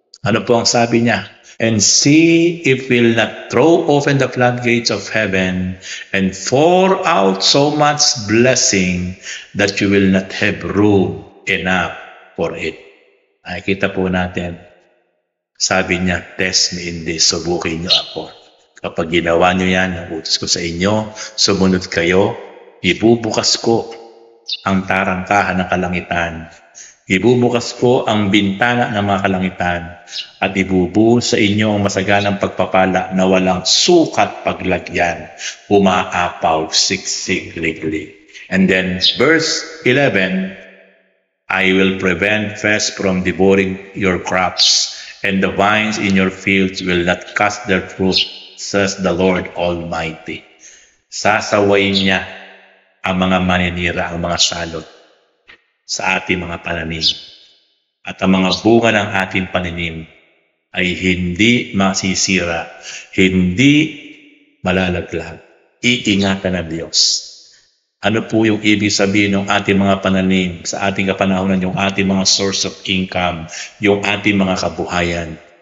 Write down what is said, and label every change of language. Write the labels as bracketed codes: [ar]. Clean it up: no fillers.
[tl] Ano po ang sabi niya? [en] And see if will not throw open the floodgates of heaven and pour out so much blessing that you will not have room enough for it. [tl] Nakikita po natin. Sabi niya, [en] test me in this. [tl] Subukin niyo ako. Kapag ginawa niyo yan, nagutos ko sa inyo, sumunod kayo, ibubukas ko ang tarangkahan ng kalangitan. Ibubukas ko ang bintana ng mga kalangitan at ibubuhos sa inyo ang masaganang pagpapala na walang sukat paglagyan, umaapaw, siksik, liglig. [en] And then verse 11, I will prevent pests from devouring your crops, and the vines in your fields will not cast their fruit, says the Lord Almighty. [tl] Sasawayin niya ang mga maninira, ang mga salot sa ating mga pananim. At ang mga bunga ng ating pananim ay hindi masisira, hindi malalaglag. Iingatan ng Diyos. Ano po yung ibig sabihin ng ating mga pananim sa ating kapanahonan, yung ating mga source of income, yung ating mga kabuhayan?